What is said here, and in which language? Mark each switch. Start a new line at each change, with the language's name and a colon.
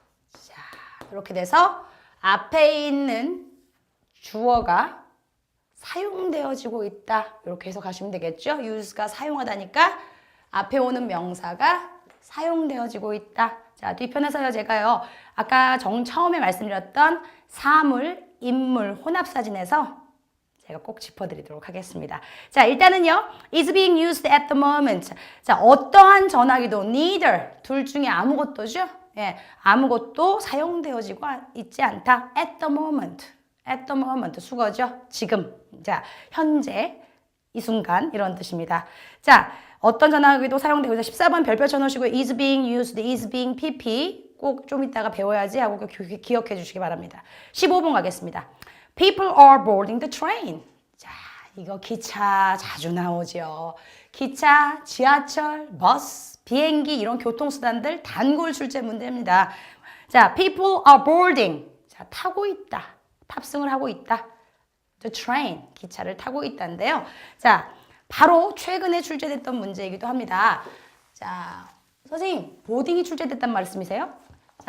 Korean: 자, 이렇게 돼서 앞에 있는 주어가 사용되어지고 있다. 이렇게 해석하시면 되겠죠. use가 사용하다니까 앞에 오는 명사가 사용되어지고 있다. 자, 뒷편에서요, 제가요, 아까 처음에 말씀드렸던 사물, 인물, 혼합사진에서 제가 꼭 짚어드리도록 하겠습니다. 자, 일단은요,
English: is being used at the moment.
Korean: 자, 어떠한 전화기도 neither, 둘 중에 아무것도죠? 예, 아무것도 사용되어지고 있지 않다.
English: at the moment. at the moment,
Korean: 수거죠? 지금. 자, 현재, 이 순간, 이런 뜻입니다. 자, 어떤 전화기도 사용되고 있다. 14번 별표 쳐놓으시고
English: is being used, is being pp
Korean: 꼭 좀 이따가 배워야지 하고 기억해 주시기 바랍니다. 15번 가겠습니다.
English: People are boarding the train.
Korean: 자, 이거 기차 자주 나오죠. 기차, 지하철, 버스, 비행기 이런 교통수단들 단골 출제 문제입니다. 자,
English: people are boarding.
Korean: 자, 타고 있다. 탑승을 하고 있다.
English: The train,
Korean: 기차를 타고 있다인데요. 자, 바로 최근에 출제됐던 문제이기도 합니다. 자, 선생님, 보딩이 출제됐단 말씀이세요? 자,